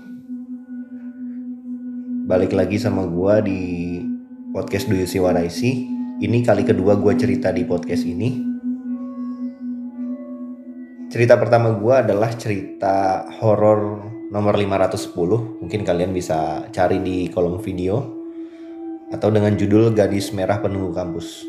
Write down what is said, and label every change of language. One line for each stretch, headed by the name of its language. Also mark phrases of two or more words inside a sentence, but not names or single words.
Indonesian: Balik lagi sama gua di podcast Do You See What I See. Ini kali kedua gua cerita di podcast ini. Cerita pertama gua adalah cerita horor nomor 510. Mungkin kalian bisa cari di kolom video atau dengan judul Gadis Merah Penunggu Kampus.